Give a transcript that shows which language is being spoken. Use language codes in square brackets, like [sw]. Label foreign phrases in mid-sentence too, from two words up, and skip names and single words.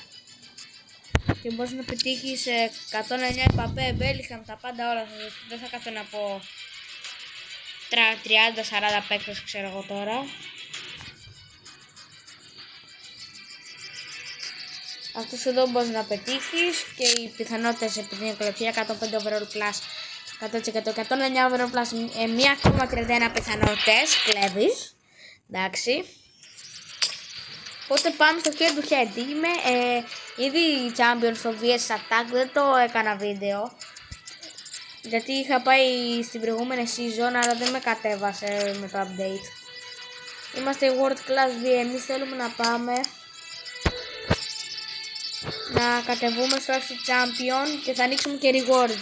[el] Και μπορείς να πετύχεις 109 Εμπαπέ, Μπέλιγχαμ, τα πάντα όλα. Δεν θα κάτσω να πω 30-40 παίκτες, ξέρω εγώ τώρα. Αυτούς εδώ μπορείς να πετύχεις και οι πιθανότητες επειδή είναι κλωτσία 105 [en] overall plus [el] 100%, 109 [en] overall plus [el] 1,31 πιθανότητες κλέβεις. Εντάξει. Οπότε πάμε στο [en] head to head. [el] Είμαι ήδη champion στο VS Attack, δεν το έκανα βίντεο. Γιατί είχα πάει στην προηγούμενη season, αλλά δεν με κατέβασε με το update. Είμαστε World Class V, εμείς θέλουμε να πάμε να κατεβούμε στο FC Champion και θα ανοίξουμε και rewards.